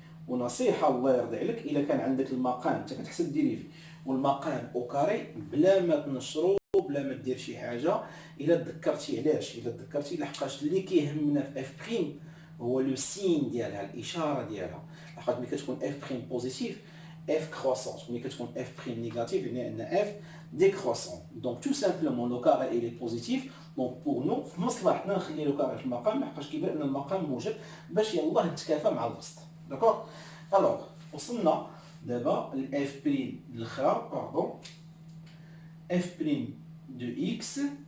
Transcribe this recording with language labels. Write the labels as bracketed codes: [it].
[ar] ونصيحه الله يرضي عليك الا كان عندك المقام انت كتحسب ديريفي والمقام او كاري بلا ما تنشرو بلا ما دير شي حاجه. الا تذكرتي علاش؟ الا تذكرتي لحقاش اللي كيهمنا في اف بريم هو لو سين ديالها، الاشاره ديالها. لحقاش ملي كتكون اف بريم بوزيتيف اف كروسونس، ملي كتكون اف بريم نيجاتيف يعني ان اف décroissant. [fr] Donc tout simplement le carré il est positif. Donc pour nous [ar] في مصلحتنا نخلي لو كاري في المقام لحقاش كيبان ان المقام موجب باش يلاه نتكافى مع الوسط. داكوغ. الوغ وصلنا دابا لاف بريم الاخرى باردون اف بريم دو اكس.